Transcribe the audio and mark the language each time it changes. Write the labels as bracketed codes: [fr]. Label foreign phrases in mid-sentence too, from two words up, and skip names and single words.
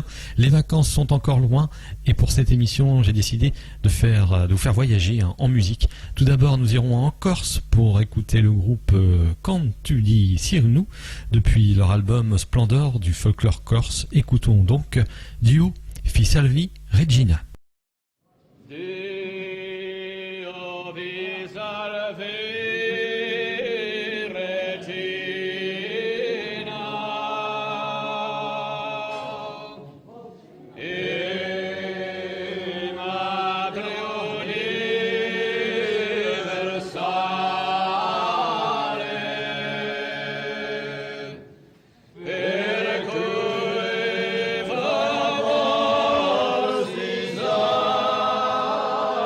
[fr] Les vacances sont encore loin et pour cette émission, j'ai décidé de vous faire voyager en musique. Tout d'abord, nous irons en Corse pour écouter le groupe Quand tu dis Sirnou, depuis leur album Splendor du folklore corse. Écoutons donc Duo Fi Salvi Regina. [co] Dio vi salvi, Regina, e Madre universale, per cui